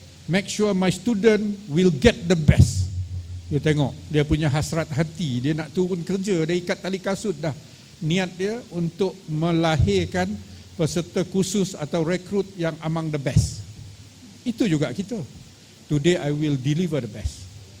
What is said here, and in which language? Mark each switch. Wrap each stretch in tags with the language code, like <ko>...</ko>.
<en>Make sure my student will get the best.</en> <ms>Dia tengok, dia punya hasrat hati, dia nak turun kerja, dia ikat tali kasut dah. Niat dia untuk melahirkan peserta khusus atau rekrut yang</ms> <en>among the best.</en> <ms>Itu juga kita.</ms> <en>Today I will deliver the best.</en>